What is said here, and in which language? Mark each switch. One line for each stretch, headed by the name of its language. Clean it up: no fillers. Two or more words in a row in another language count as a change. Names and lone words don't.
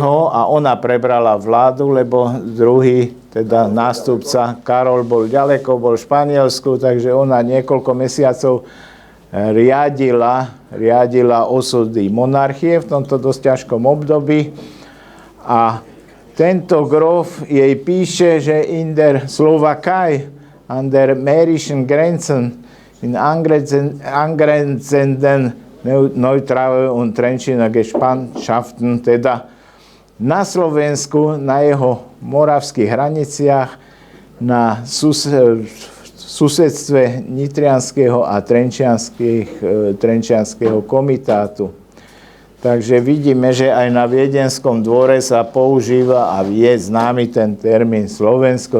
Slovak: a ona prebrala vládu, lebo druhý, teda nástupca Karol bol ďaleko, bol v Španielsku, takže ona niekoľko mesiacov riadila osudy monarchie v tomto dosť ťažkom období a tento grof jej píše, že
German: in der Slowakei an der mährischen Grenzen in angrenzenden Neutraue und Trenčiner Gespannschaften,
Slovak: teda na Slovensku, na jeho moravských hraniciach, na susedstve Nitrianskeho a Trenčianskeho komitátu. Takže vidíme, že aj na Viedenskom dvore sa používa a je známy ten termín Slovensko.